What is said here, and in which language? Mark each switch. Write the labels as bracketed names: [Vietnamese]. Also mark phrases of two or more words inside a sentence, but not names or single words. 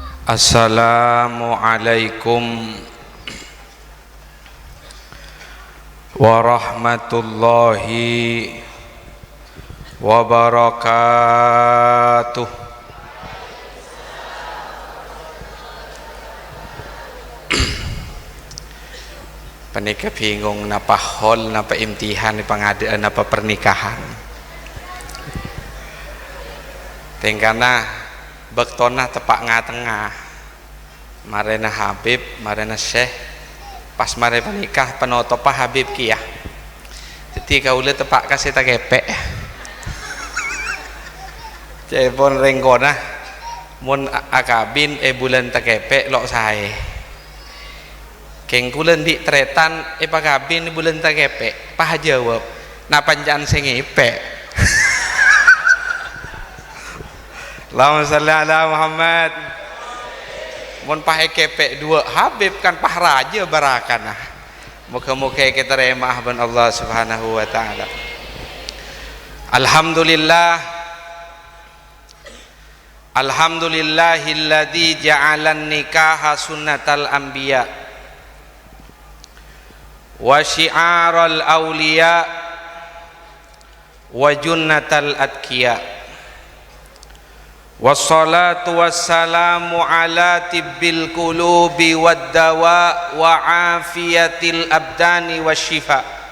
[Arabic] السلام عليكم ورحمة الله وبركاته. [Madurese] Panika bingung napa hol, napa imtihan, pengadaan, napa pernikahan. Tengkana bektona tepak ngatengah. Marena Habib, marena Syekh. Pas mare panikah penotopah Habib kiyah. Jadi kaula tepak kasih tak kepek. Cepon rengkona mun akabin bulan tak kepek lok sae. Keng kulen di tretan pakabin bulan tak kepek. Pah jawab, na panjang sing ngepek. [Arabic] اللهم صل على محمد. [Madurese] Mun pah kepek dua Habib kan pah raja barakanah. Muka-muka kita remah ban Allah [Arabic] سبحانه وتعالى. الحمد لله الذي جعل النكاح سنة الأنبياء وشعار الأولياء وجنة الأتقياء. والصلاة والسلام على طب القلوب والدواء وعافية الأبدان والشفاء